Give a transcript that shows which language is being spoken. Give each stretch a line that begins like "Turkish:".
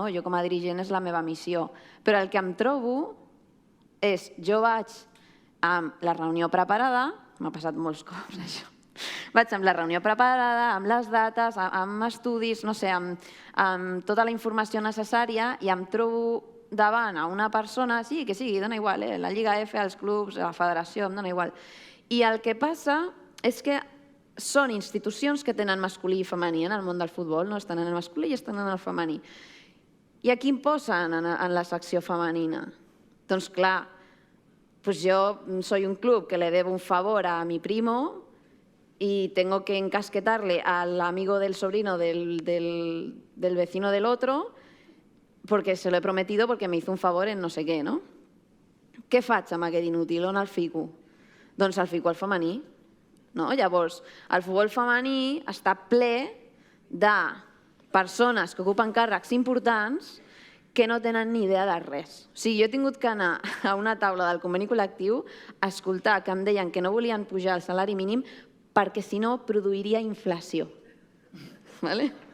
Catalan: Jo com a dirigent és la meva missió. Però el que em trobo és, jo vaig amb la reunió preparada, m'ha passat molts cops això, vaig amb la reunió preparada, amb les dates, amb estudis, no sé, amb tota la informació necessària i em trobo davant a una persona, sí, que sigui, dona igual, la Lliga F, els clubs, la federació, em dona igual. I el que passa és que són institucions que tenen masculí i femení en el món del futbol, no estan en el masculí i estan en el femení. I a qui em posen en la secció femenina?
Spanish: Doncs clar, yo soy un club que le debo un favor a mi primo y tengo que encasquetarle al amigo del sobrino del vecino del otro porque se lo he prometido porque me hizo un favor en
Catalan: no sé què,
Spanish: no?
Catalan: Què faig amb aquest inútil? On el fico? Doncs el fico al femení. no? Llavors, el futbol femení està ple de persones que ocupen càrrecs importants que no tenen ni idea de res. O sigui, jo he tingut que anar a una taula del conveni col·lectiu a escoltar que em deien que no volien pujar el salari mínim perquè si no produiria inflació. Vale?